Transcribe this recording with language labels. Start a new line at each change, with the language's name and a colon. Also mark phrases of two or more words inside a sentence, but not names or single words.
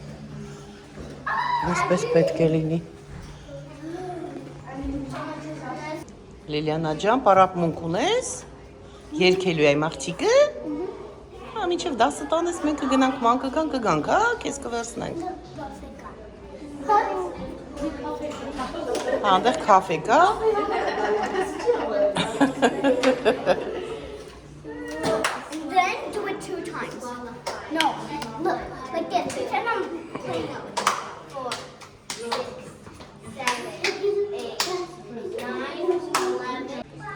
Armenian: այսպես պետք է լինի։ Լիլիանա ջան, պարապմունք ունես, երկելու այ մաղջիկը, մինչև 10 տանես մենք կգնանք ման կգանք, հա, քեզ կվերցնենք։ Այնտեղ կաֆե կա։
English: Then do it 2 times. No, look, like this. Pretend I'm playing out. 4, 6, 7, 8, 9, 11.